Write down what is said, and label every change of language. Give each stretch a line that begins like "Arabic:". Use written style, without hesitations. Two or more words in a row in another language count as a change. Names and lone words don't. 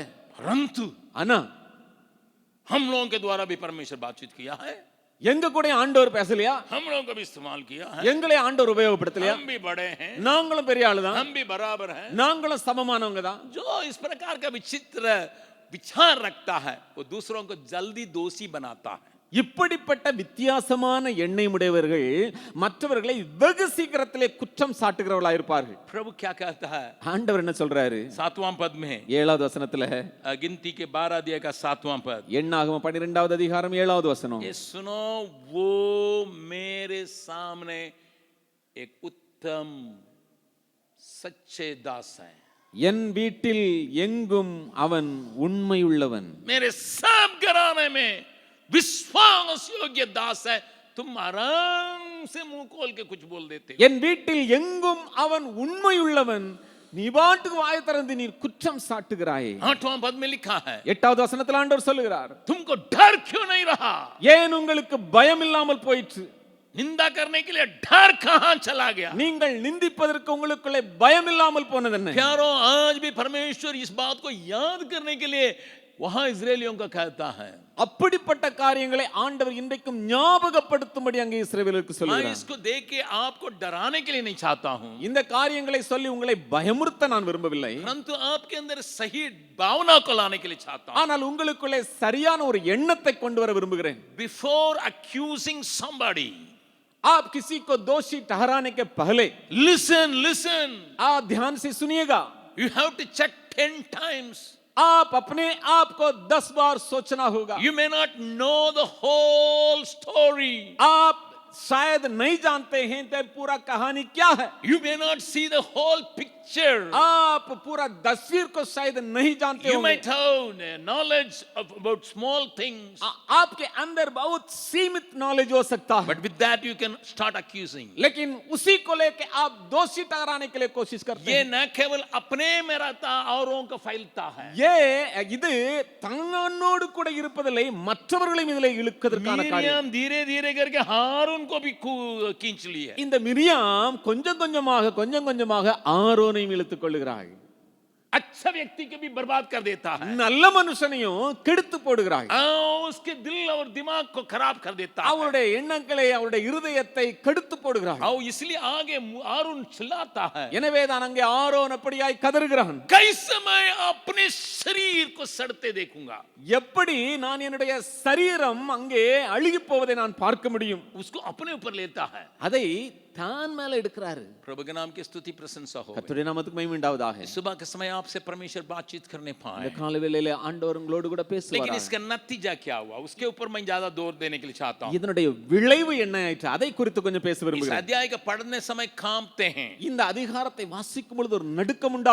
Hindi: परंतु
Tamil: ஆனா
Hindi: हम लोगों के द्वारा भी परमेश्वर बातचीत किया है,
Tamil: எங்க கூட ஆண்டவர் பேசலையா?
Hindi: हम लोगों को भी इस्तेमाल किया है,
Tamil: எங்களை ஆண்டவர் உபயோகப்படுத்தலையா?
Hindi: हम भी बड़े हैं,
Tamil: நாங்களும் பெரிய ஆளு தான்,
Hindi: हम भी बराबर हैं।
Tamil: நாங்களும் சமமானவங்க தான்.
Hindi: जो इस प्रकार का विचित्र विचार रखता है वो दूसरों को जल्दी दोषी बनाता है।
Tamil: இப்படிப்பட்ட வித்தியாசமான எண்ணெய் உடையவர்கள் மற்றவர்களை வெகு சீக்கிரத்திலே குற்றம் சாட்டுகிறவர்களா இருப்பார்கள்.
Hindi: प्रभु क्या कहता है?
Tamil: ஆண்டவர் என்ன சொல்றாரு?
Hindi: 7वां पद में,
Tamil: 7வது வசனத்துல,
Hindi: गिनती के 12 अध्याय का 7वां पद,
Tamil: எண்ணாகமம் 12வது அதிகாரம் 7வது வசனம்.
Hindi: ये सुनो, वो मेरे सामने एक उत्तम सच्चे दास है,
Tamil: என் வீட்டில் எங்கும் அவன் உண்மையுள்ளவன்.
Hindi: मेरे सब घराने में विश्वास योग्य दास है। तुम आराम से मुंह खोल के कुछ बोल देते हो।
Tamil: என் வீட்டில் எங்கும் அவன் உண்மையுள்ளவன், நீ பாட்டுக்கு வாய் திறந்து நீ குற்றம் சாட்டுகிறாயே.
Hindi: 8वां पद में लिखा है,
Tamil: 8வது வசனத்தில் ஆண்டவர் சொல்லுகிறார்,
Hindi: तुमको डर क्यों नहीं रहा?
Tamil: ஏன் உங்களுக்கு பயம் இல்லாமல் போயிற்று?
Hindi: निंदा करने के लिए डर कहां चला गया?
Tamil: நீங்கள் நிந்திப்பதற்கு உங்களுக்குள்ளே பயம் இல்லாமல் போனது என்ன?
Hindi: प्यारों, आज भी परमेश्वर इस बात को याद करने के लिए वहां इजरायलियों का कहता है।
Tamil: அப்படிப்பட்ட காரியங்களை ஆண்டவர் இன்றைக்கும் ஞாபகப்படுத்தும்படி அங்கே இஸ்ரவேலுக்கு
Hindi: मैं
Tamil: சொல்கிறார்.
Hindi: इसको देख के आपको डराने के लिए नहीं चाहता हूं,
Tamil: இந்த காரியங்களை சொல்லி உங்களை பயமுறுத்த நான் விரும்பவில்லை.
Hindi: परंतु आपके अंदर सही भावना को लाने के लिए चाहता हूं।
Tamil: ஆனால் உங்களுக்குள்ளே சரியான ஒரு எண்ணத்தை கொண்டு வர விரும்புகிறேன்.
English: Before accusing somebody,
Hindi: आप किसी को दोषी ठहराने के पहले
English: listen.
Hindi: आप ध्यान से सुनिएगा.
English: You have to check 10 times.
Hindi: आप अपने आप को 10 बार सोचना होगा.
English: You may not know the whole story.
Hindi: आप शायद नहीं जानते हैं तो पूरा कहानी क्या है.
English: You may not see the whole picture.
Hindi: आप पूरा तस्वीर को शायद नहीं जानते
English: You
Hindi: होंगे.
English: might have knowledge about small things,
Hindi: आपके अंदर बहुत सीमित नॉलेज हो सकता है,
English: but with that you can start accusing.
Hindi: लेकिन उसी को लेके आप दोषी ठहराने के लिए कोशिश करते ये हैं. न केवल अपने में रहता औरों का फैलता है।
Tamil: இது தன்னோடு கூட இருப்பதில்லை, மற்றவர்களையும் இதிலே இழுக்கிறதுக்கான காரியம்.
Hindi: मिरियम धीरे धीरे करके हारून को भी खींच ली है।
Tamil: இந்த மிரியாம் கொஞ்சம் கொஞ்சமாக ஆரோனையும் இழுத்துக் கொள்ளுகிறாள்.
Hindi: अच्छा व्यक्ति को भी बर्बाद कर देता है,
Tamil: நல்ல மனுஷனையும் கெடுத்து போடுகிறாள்.
Hindi: उसके दिल और दिमाग को खराब कर देता है।
Tamil: அவருடைய எண்ணங்களை அவருடைய இருதயத்தை கெடுத்து போடுகிறாள்.
Hindi: इसलिए आगे हारून चिल्लाता है।
Tamil: எனவே தான் அங்கே ஆரோன் அப்படியாய் கதறுகிறான்.
Hindi: कैसे मैं अपने शरीर को सड़ते देखूंगा?
Tamil: எப்படி நான் என்னுடைய சரீரம் அங்கே அழுகி போவதை நான் பார்க்க முடியும்?
Hindi: उसको अपने ऊपर लेता है।
Tamil: அதை தான் மேல எடுக்கிறாரு.
Hindi: प्रभु के नाम की स्तुति प्रशंसा हो।
Tamil: கர்த்தருடைய நாமத்துக்கு மகிமை உண்டாவதாக.
Hindi: सुबह के समय आपसे परमेश्वर बातचीत करने पाए,
Tamil: இந்த காலை வேளையிலே ஆண்டவர் உங்களோடு கூட
Hindi: लेकिन
Tamil: பேசுவார்.
Hindi: इसका नतीजा क्या हुआ उसके ऊपर मैं ज्यादा जोर देने के लिए चाहता हूँ।
Tamil: இதனுடைய விளைவு என்ன ஆயிற்று அதை குறித்து கொஞ்சம் பேச
Hindi: इस
Tamil: விரும்புகிறேன்.
Hindi: अध्याय का पढ़ने समय कांपते हैं,
Tamil: இந்த அதிகாரத்தை வாசிக்கும் பொழுது ஒரு நடுக்கம்
Hindi: लेकिन